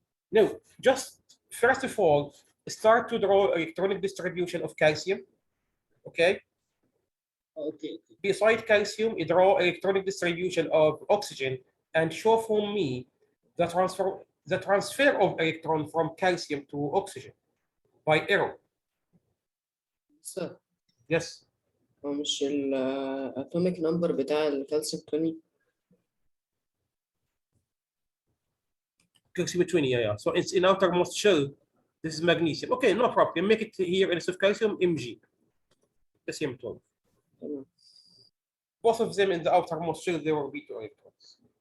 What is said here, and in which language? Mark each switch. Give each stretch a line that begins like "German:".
English: No, just first of all, start to draw electronic distribution of calcium, okay? Okay. Beside calcium, you draw electronic distribution of oxygen and show for me the transfer of electron from calcium to oxygen by arrow. Sir Yes,
Arabic: هو مش الاتوميك نمبر بتاع الكالسيوم 20.
English: calcium 20, yeah. So it's in outermost shell. This is magnesium. Okay, no problem. Make it here instead of calcium, Mg. Calcium 12.
Arabic: تمام.
English: Both of them in the outermost shell, there will be 2 electrons.